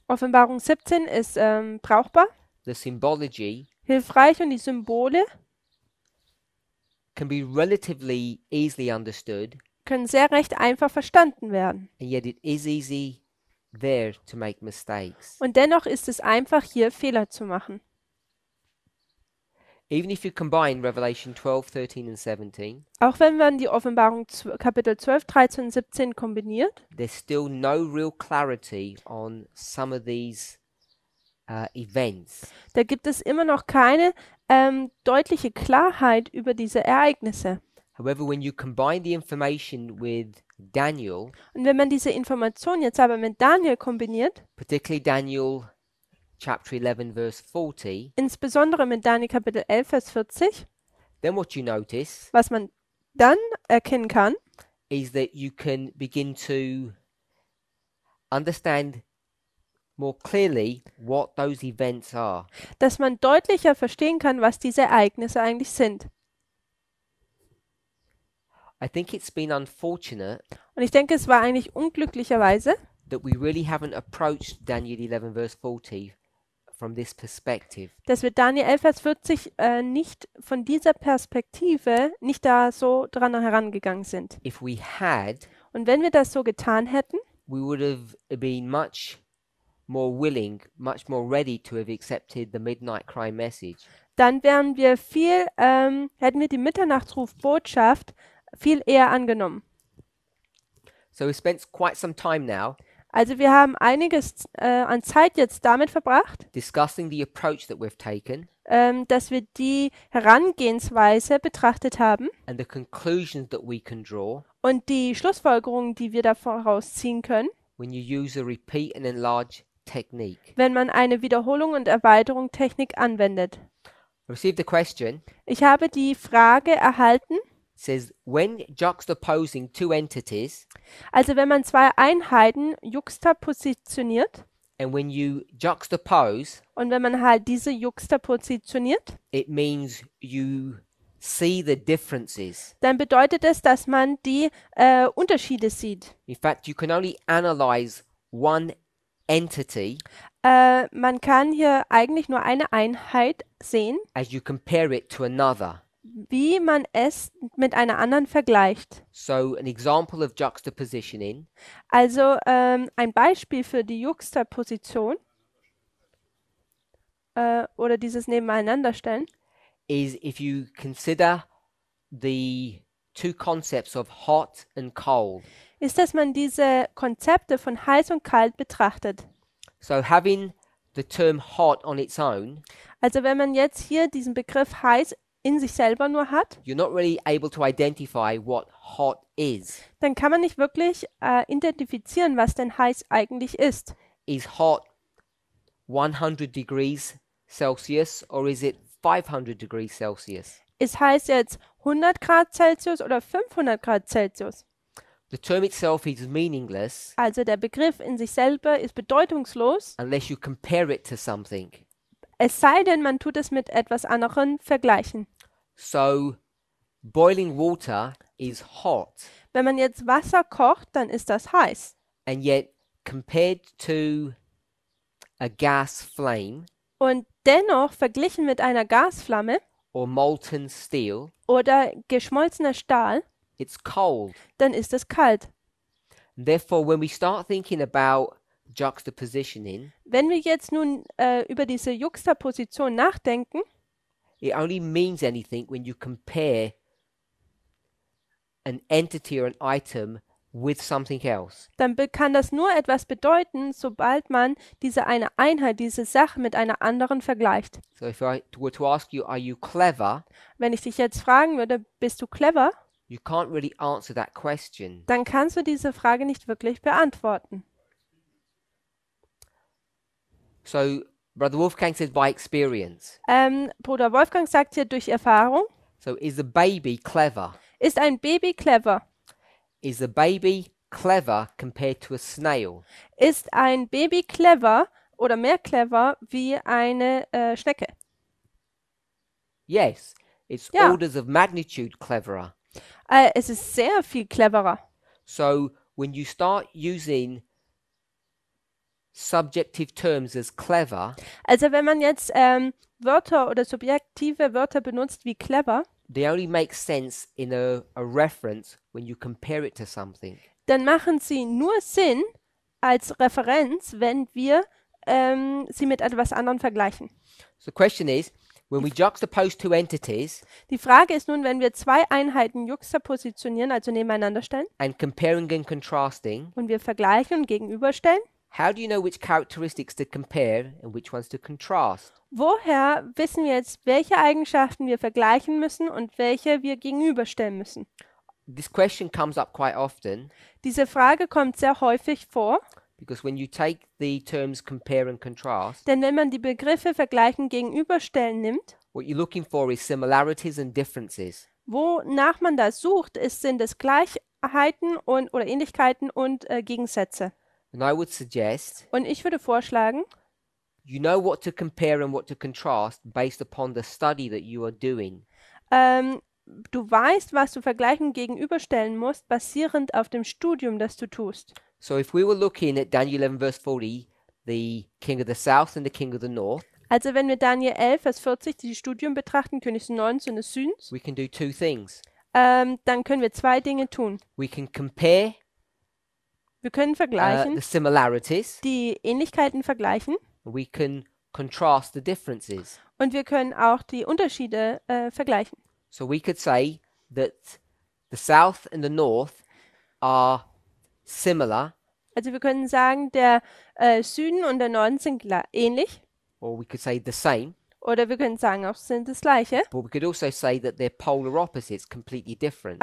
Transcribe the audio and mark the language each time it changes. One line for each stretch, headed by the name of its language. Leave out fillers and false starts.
German: Offenbarung 17 ist brauchbar,
English: The symbology
German: hilfreich und die Symbole
English: can be relatively easily understood,
German: können sehr recht einfach verstanden werden.
English: and yet it is easy there to make mistakes.
German: Und dennoch ist es einfach, hier Fehler zu machen.
English: Even if you combine Revelation 12, 13 and 17,
German: Auch wenn man die Offenbarung Kapitel 12, 13 und 17 kombiniert,
English: there's still no real clarity on some of these events.
German: da gibt es immer noch keine deutliche Klarheit über diese Ereignisse.
English: However, when you combine the information with Daniel,
German: Und wenn man diese Information jetzt aber mit Daniel kombiniert,
English: particularly Daniel chapter 11 verse 40,
German: insbesondere mit Daniel Kapitel 11, Vers 40,
English: then what you notice
German: was man dann erkennen kann,
English: is that you can begin to understand more clearly what those events are.
German: dass man deutlicher verstehen kann, was diese Ereignisse eigentlich sind.
English: I think it's been unfortunate
German: Und ich denke, es war eigentlich unglücklicherweise,
English: that we really haven't approached Daniel 11 verse 40 from this perspective.
German: dass wir Daniel 11, Vers 40 nicht von dieser Perspektive nicht da so dran herangegangen sind.
English: If we had,
German: Und wenn wir das so getan hätten,
English: we would have been much more willing, much more ready to have accepted the midnight cry message.
German: dann wären wir hätten wir die Mitternachtsruf-Botschaft viel eher angenommen.
English: So we spent quite some time now
German: Also wir haben einiges an Zeit jetzt damit verbracht,
English: discussing the approach that we've taken
German: dass wir die Herangehensweise betrachtet haben
English: and the conclusions that we can draw
German: und die Schlussfolgerungen, die wir daraus ziehen können,
English: when you use a repeat and enlarge technique.
German: wenn man eine Wiederholung und Erweiterung Technik anwendet.
English: I received a question.
German: Ich habe die Frage erhalten,
English: It says, when juxtaposing two entities
German: also wenn man zwei Einheiten juxtapositioniert
English: and when you juxtapose,
German: und wenn man halt diese juxtapositioniert,
English: it means you see the differences.
German: dann bedeutet es, dass man die Unterschiede sieht.
English: In fact, you can only analyze one entity
German: Man kann hier eigentlich nur eine Einheit sehen,
English: as you compare it to another.
German: wie man es mit einer anderen vergleicht.
English: So an example of juxtapositioning
German: Also ein Beispiel für die Juxtaposition oder dieses Nebeneinanderstellen
English: is if you consider the two concepts of hot and cold.
German: ist, dass man diese Konzepte von heiß und kalt betrachtet.
English: So having the term hot on its own,
German: Also wenn man jetzt hier diesen Begriff heiß in sich selber nur hat,
English: you're not really able to identify what hot is.
German: dann kann man nicht wirklich identifizieren, was denn heiß eigentlich ist.
English: Is hot 100 degrees Celsius or is it 500 degrees Celsius?
German: Ist heiß jetzt 100 Grad Celsius oder 500 Grad Celsius?
English: The term itself is meaningless
German: Also der Begriff in sich selber ist bedeutungslos,
English: unless you compare it to something.
German: es sei denn, man tut es mit etwas anderem vergleichen.
English: So boiling water is hot,
German: Wenn man jetzt Wasser kocht, dann ist das heiß.
English: and yet compared to a gas flame
German: Und dennoch verglichen mit einer Gasflamme
English: or molten steel,
German: oder geschmolzener Stahl,
English: it's cold.
German: dann ist es kalt.
English: Therefore, when we start thinking about juxtapositioning,
German: Wenn wir jetzt nun über diese Juxtaposition nachdenken,
English: it only means anything when you compare an entity or an item with something else.
German: dann kann das nur etwas bedeuten, sobald man diese eine Einheit, diese Sache mit einer anderen vergleicht.
English: So if I were to ask you, are you clever?
German: Wenn ich dich jetzt fragen würde, bist du clever?
English: You can't really answer that question.
German: Dann kannst du diese Frage nicht wirklich beantworten.
English: So Brother Wolfgang says by experience.
German: Bruder Wolfgang sagt hier durch Erfahrung,
English: So is a baby clever?
German: ist ein Baby clever?
English: Is a baby clever compared to a snail?
German: Ist ein Baby clever oder mehr clever wie eine Schnecke?
English: Yes, it's
German: Ja.
English: orders of magnitude cleverer.
German: Es ist sehr viel cleverer.
English: So when you start using subjective terms as clever,
German: Also wenn man jetzt Wörter oder subjektive Wörter benutzt wie clever,
English: they only make sense in a reference when you compare it to something.
German: dann machen sie nur Sinn als Referenz, wenn wir sie mit etwas anderem vergleichen.
English: So the question is, when we juxtapose two entities
German: Die Frage ist nun, wenn wir zwei Einheiten juxtapositionieren, also nebeneinander stellen,
English: and comparing and contrasting,
German: und wir vergleichen und gegenüberstellen,
English: how do you know which characteristics to compare and which ones to contrast?
German: woher wissen wir jetzt, welche Eigenschaften wir vergleichen müssen und welche wir gegenüberstellen müssen?
English: This question comes up quite often
German: Diese Frage kommt sehr häufig vor,
English: because when you take the terms compare and contrast,
German: denn wenn man die Begriffe vergleichen, gegenüberstellen nimmt,
English: what you're looking for is similarities and differences.
German: wonach man da sucht, sind es Gleichheiten oder Ähnlichkeiten und Gegensätze.
English: And I would suggest
German: Und ich würde vorschlagen,
English: you know what to compare and what to contrast based upon the study that you are doing.
German: du weißt, was du vergleichen und gegenüberstellen musst, basierend auf dem Studium, das du tust.
English: So if we were looking at Daniel 11 verse 40, the king of the south and the king of the north,
German: Also wenn wir Daniel 11, Vers 40, die Studium betrachten, König des Nordens und des Südens,
English: we can do two things.
German: dann können wir zwei Dinge tun.
English: We can compare
German: Wir können vergleichen,
English: the similarities,
German: die Ähnlichkeiten vergleichen
English: and we can contrast the differences.
German: und wir können auch die Unterschiede vergleichen.
English: So we could say that the south and the north are similar,
German: Also wir können sagen, der Süden und der Norden sind ähnlich.
English: or we could say the same,
German: Oder wir können sagen, auch sind das Gleiche.
English: but we could also say that they're polar opposites, completely different.